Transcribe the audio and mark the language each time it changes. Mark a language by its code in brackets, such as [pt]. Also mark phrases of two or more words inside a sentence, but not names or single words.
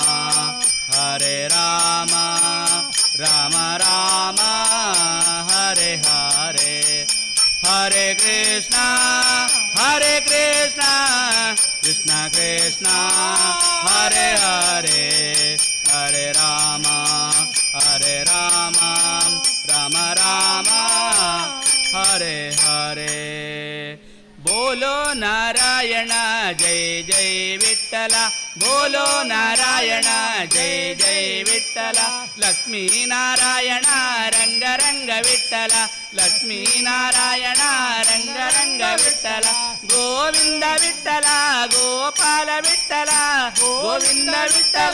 [sa] ರಾಮ ರಾಮ ಹರೇ ಹರೇ ಹರೇ ಕೃಷ್ಣ ಕೃಷ್ಣ ಕೃಷ್ಣ ಹರೇ ಹರೇ ಹರೇ ರಾಮ ರಾಮ ರಾಮ ಹರೇ ಹರೇ [hi] बोलो नारायण जय जय विठ्ठल बोलो नारायण जय जय विठ्ठल लक्ष्मी नारायण रंग रंग विठ्ठल लक्ष्मी नारायण रंग रंग विठ्ठल गोविंद विठ्ठल गोपाल विठ्ठल गोविंद विठ्ठल